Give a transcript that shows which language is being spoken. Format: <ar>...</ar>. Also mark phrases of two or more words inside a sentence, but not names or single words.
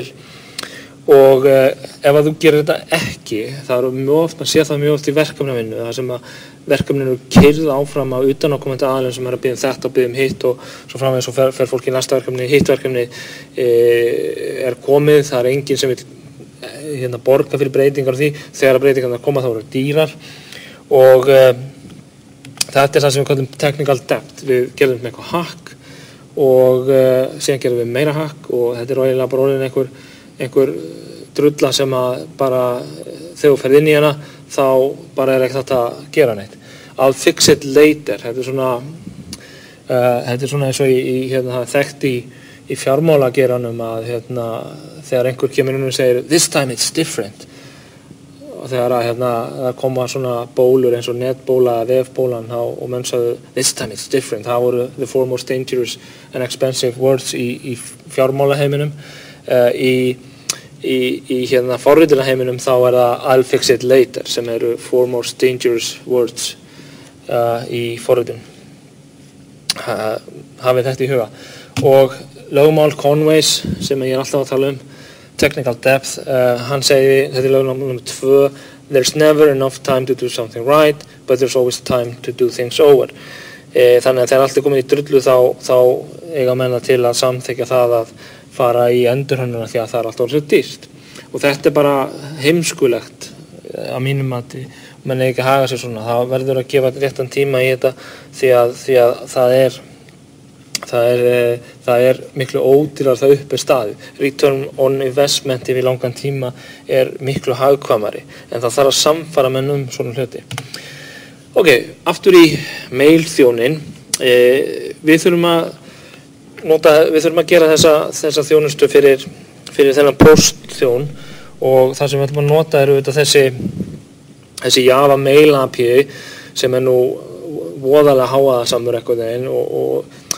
<is>Og ef að þú gerir þetta ekki, það er mjög oft, maður sé það mjög oft í verkefnavinnu, þar sem að verkefnin eru keyrð áfram á utanákomandi aðilum sem er að biðja þetta og biðja hitt og svo framvegis og fer fólk í næsta verkefni, hitt verkefni er komið, það er enginn sem vil borga fyrir breytingar og því, þegar breytingarna koma þá eru dýrar og þetta er það sem við kallum</is> <en>technical debt.</en> <is>Við gerðum með eitthvað hack og síðan gerðum við meira hack og þetta er eiginlega bara orðin einhver drulla sem að bara þegar þú ferð inn í hana þá bara er ekkert að gera neitt.</is> <en>I'll fix it later.</en> <is>Þetta er svona eins og þekkt í fjármálageiranum að þegar einhver kemur inn og segir</is> <en>this time it's different</en> <is>og þegar að koma svona bólur eins og netbóla eða vefbólan og menn sagði</is> <en>this time it's different.</en> <is>Það voru</is> <en>the four most dangerous and expensive words</en> <is>í fjármálaheiminum. Í forritunarheiminum þá er það</is> <en>I'll fix it later</en> <is>sem eru</is> <en>four most dangerous words</en> <is>í forritun. Hafið þetta í huga. Og lögmál Conways sem ég er alltaf að tala um,</is> <en>technical depth,</en> <is>hann segi, þetta er lögmál nummer 2,</is> <en>there's never enough time to do something right, but there's always time to do things over.</en> <is>Þannig að þegar allt er komin í drullu þá eiga menna til að samþykja það að fara í endurhönnuna því að það er alltaf svo dýrt. Og þetta er bara heimskulegt að mínum mati, menn ekki haga sér svona. Það verður að gefa réttan tíma í þetta því að það er það miklu ódýrar það upp staðið.</is> <en>Return on investment</en> <is>yfir langan tíma miklu hagkvæmari, en það þarf að samfara menn svona hluti. Ok, aftur í mailþjónin. Við þurfum að gera þessa þjónustu fyrir þennan postþjón, og það sem við ætlum að nota auðvitað þessi Java Mail API sem nú voðalega háaðasamur einhvern veginn,</is>